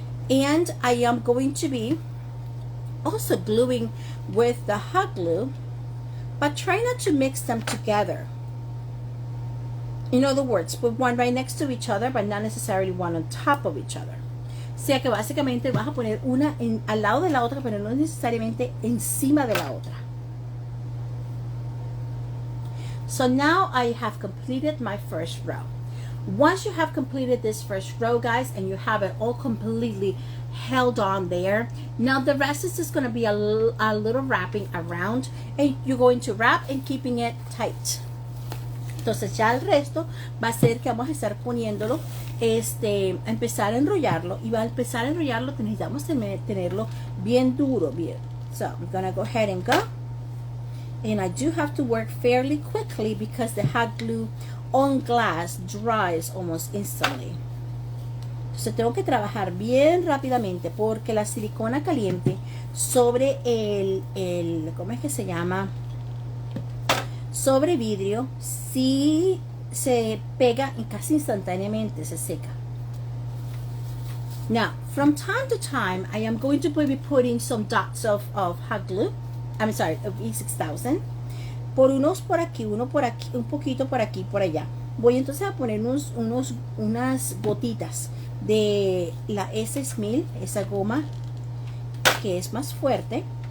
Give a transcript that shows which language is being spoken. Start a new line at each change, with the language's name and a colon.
English: And I am going to be also gluing with the hot glue, but try not to mix them together. In other words, put one right next to each other, but not necessarily one on top of each other.
Spanish: O sea que básicamente vas a poner una al lado de la otra, pero no necesariamente encima de la otra.
English: So now I have completed my first row. Once you have completed this first row, guys, and you have it all completely held on there, now the rest is just going to be a little wrapping around, and you're going to wrap and keeping it tight.
Spanish: Entonces ya el resto va a ser que vamos a estar poniéndolo, a empezar a enrollarlo, y va a empezar a enrollarlo, necesitamos tenerlo bien duro, bien.
English: So I'm gonna go ahead and go, and I do have to work fairly quickly because the hot glue on glass dries almost instantly.
Spanish: Entonces tengo que trabajar bien rápidamente porque la silicona caliente sobre ¿cómo es que se llama? Sobre vidrio, si se pega y casi instantáneamente se seca.
English: Now, from time to time, I am going to be putting some dots of hot glue. I'm sorry, of E6000.
Spanish: Por unos por aquí, uno por aquí, un poquito por aquí, por allá. Voy entonces a poner unas gotitas de la S1000, esa goma que es más fuerte.